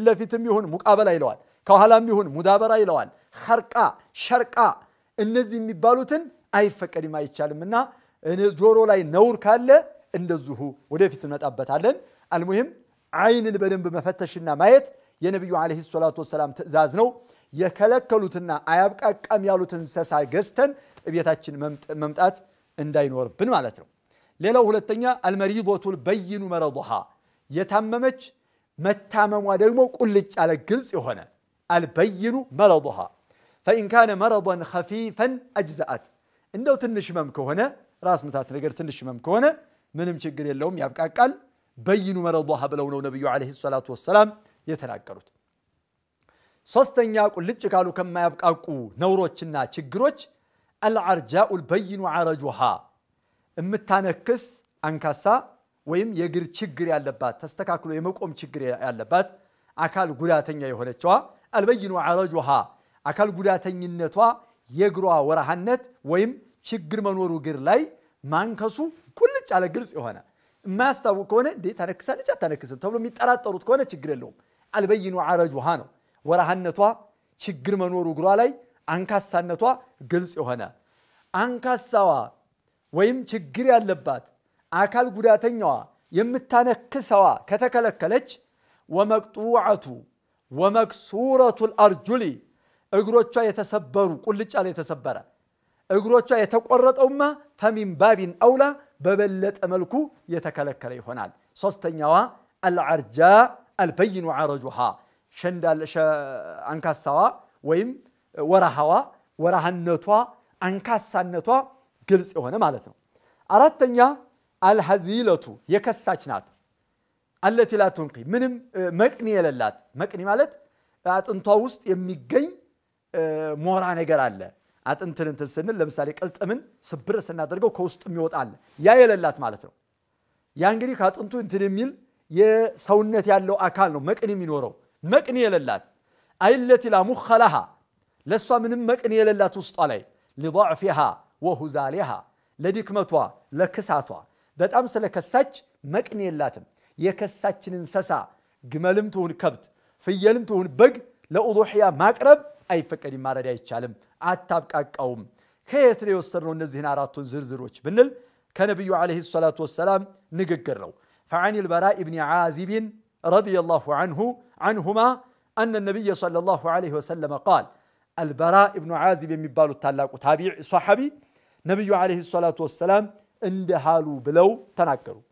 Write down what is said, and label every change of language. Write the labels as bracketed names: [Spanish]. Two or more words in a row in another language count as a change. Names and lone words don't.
[Amharic] ለፊትም ይሁን ሙቃበላ ይለዋል ከኋላም ይሁን ሙዳበራ ይለዋል ኸርቃ ሸርቃ እነዚህ የሚባሉትን አይፈቀድም አይቻልምና ጆሮ ላይ ነውር ካለ እንደዚሁ ወደፊት እንመጣበታለን አልሙሂም አይንን በደንብ መፈተሽና ማየት የነብዩ [Arabic] عليه الصلاة والسلام [Amharic] ትእዛዝ ነው የከለከሉትና አያብቃቃም ያሉትን እንሰሳ ገዝተን ቤታችን መምጣት እንዳይኖርብን ማለት ነው ሌላው ሁለተኛ [Arabic] المريضة البين مرضها [Amharic] የታመመች መታመሟ ደግሞ ቁልጭ ያለ ግልጽ የሆነ [Arabic] البين مرضها فإن كان مرضا خفيفا أجزأت [Amharic] እንደው ትንሽ ህመም ከሆነ ራስ ምታት ነገር ትንሽ ህመም ከሆነ ምንም ችግር የለውም ያብቃቃል [Arabic] بين مرضها [Amharic] ብለው ነው ነብዩ [Arabic] عليه الصلاة والسلام [Amharic] የተናገሩት ሶስተኛ ቁልጭ ካሉ ከማያብቃቁ ነውሮችና ችግሮች [Arabic] العرجاء البين عرجها [Amharic] እምታነክስ አንካሳ ወይም የግር ችግር ያለባት ተስተካክሎ የመቆም ችግር ያለባት አካል ጉዳተኛ የሆነችዋ [Arabic] البين عرجها [Amharic] አካል ጉዳተኝነቷ የግሯ ወራህነት ወይም ችግር መኖሩ ግር ላይ ማንከሱ ቁልጭ ያለ ግልጽ የሆነ ማያስታውቅ ከሆነ እንዴ ታነክሳለች አታነክስም ተብሎ የሚጠራጠሩት ከሆነ ችግር የለውም [Arabic] البين عرجها [Amharic] ነው ወራህነቷ ችግር መኖሩ ግሯ ላይ አንካሳነቷ ግልጽ የሆነ አንካሳዋ ወይም ችግር ያለባት አካል ጉዳተኛዋ የምታነክሰዋ ከተከለከለች [Arabic] ومقطوعه ومكسوره الارجل [Amharic] እግሮቿ የተሰበሩ ቁልጭ ያለ የተሰበረ እግሮቿ የተቆረጠውማ [Arabic] فمن باب اولى [Amharic] በበለጠ መልኩ የተከለከለ ይሆናል ሶስተኛዋ [Arabic] العرجاء البين عرجها [Amharic] ሸንዳል አንካሳዋ ወይም ወራህነቷ አንካሳነቷ ግልጽ የሆነ ማለት ነው አራተኛ الهزيلة የከሳች ናት [Arabic] التي لا تنقي [Amharic] ምንም መቅኒ የሌላት መቅኒ ማለት አጥንቷ ውስጥ የሚገኝ ሞራ ነገር አለ አጥንትን ስንል ለምሳሌ ቅልጥምን ስብር ስናደርገው ከውስጥ የሚወጣል ያ የሌላት ማለት ነው ያ እንግዲህ ከአጥንቱ እንትን የሚል የሰውነት ያለው አካል ነው መቅኒ የሚኖረው መቅኒ የሌላት [Arabic] التي لا مخ لها [Amharic] ለሷ ምንም መቅኒ የሌላት ውስጧ ላይ [Arabic] لضعفها وهزالها [Amharic] ለድክመቷ ለክሳቷ በጣም ስለከሳች መቅኒ የላትም የከሳችን እንሰሳ ግመልም ትሁን ከብት ፍየልም ትሁን በግ ለኡዱህያ ማቅረብ አይፈቀድም ማረድ አይቻልም አታብቃቃውም ከየት ነው የወሰድነው እነዚህን አራቱን ዝርዝሮች ብንል ከነብዩ [Arabic] عليه الصلاة والسلام [Amharic] ንግግር ነው [Arabic] فعن البراء بن عازب رضي الله عنهما أن النبي صلى الله عليه وسلم قال [Amharic] البراء بن عازب የሚባሉ ታላቁ ታቢዕ ሷሐቢ ነብዩ [Arabic] عليه الصلاة والسلام [Amharic] እንደሃሉ ብለው ተናገሩ